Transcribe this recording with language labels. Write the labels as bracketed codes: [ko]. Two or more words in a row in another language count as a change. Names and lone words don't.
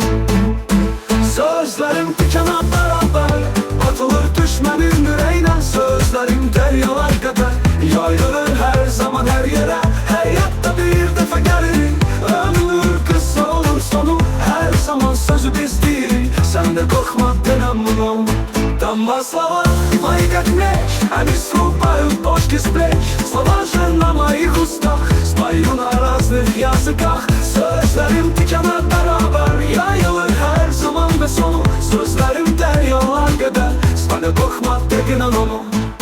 [az] Sözlərim tikana beraber atılır düşmənin ürəyinə. Sözlərim deryalar qədər yayılır hər zaman hər yerə. Həyatda bir dəfə gəlir, ömür qısa olur sonu. Hər zaman sözü biz deyirik, sən də qorxma denəm bunu. [ru] Там слова мои как меч, они срубают бошки с плеч. Слова же на моих устах, спою на разных языках. [az] Sözlərim tikana beraber yayılır hər zaman ve sonu. Sözlərim deryalar qədər, sən də qorxma de inan onu.